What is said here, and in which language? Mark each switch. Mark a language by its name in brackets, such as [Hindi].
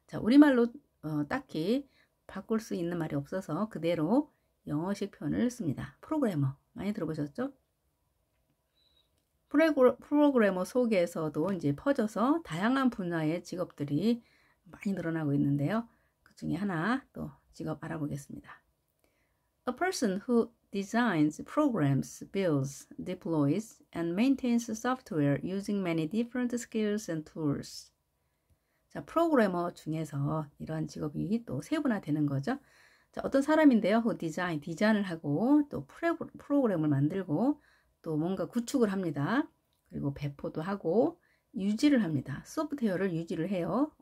[Korean] 자, 우리말로 딱히 바꿀 수 있는 말이 없어서 그대로 영어식 표현을 씁니다. 프로그래머, 많이 들어보셨죠? 프로그래머 속에서도 이제 퍼져서 다양한 분야의 직업들이 많이 늘어나고 있는데요. 그 중에 하나 또 직업 알아보겠습니다. [English] A person who designs, programs, builds, deploys, and maintains software using many different skills and tools. [Korean] 자, 프로그래머 중에서 이런 직업이 또 세분화되는 거죠. 자, 어떤 사람인데요. who 디자인을 하고 또 프로그램을 만들고 또 뭔가 구축을 합니다. 그리고 배포도 하고 유지를 합니다. 소프트웨어를 유지를 해요.